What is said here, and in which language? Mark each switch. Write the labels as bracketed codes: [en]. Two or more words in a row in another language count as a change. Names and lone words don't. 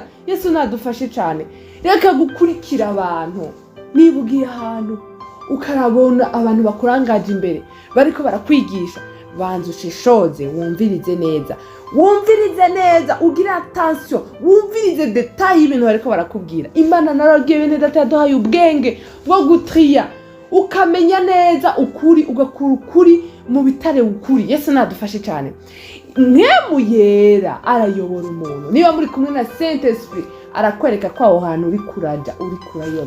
[rn] Yesu nadufashe cyane. Reka gukurikira abantu. Niba ugiye ahantu ukarabona abantu bakurangaje imbere bariko barakwigisha, banza ushishoze wumvirize neza, ugira attention, wumvirize detail y'ibintu bariko barakubwira. Imana naragiye bene data yaduhaye ubwenge bwo gutriya, ukamenya neza ukuri, ugakura ukuri mu bitare ukuri. Yesu nadufashe cyane. Mwemu yera arayobora umuntu. Niba muri kumwe na Saint Esprit arakwereka ko aho hantu uri kuraja, uri kurayoba.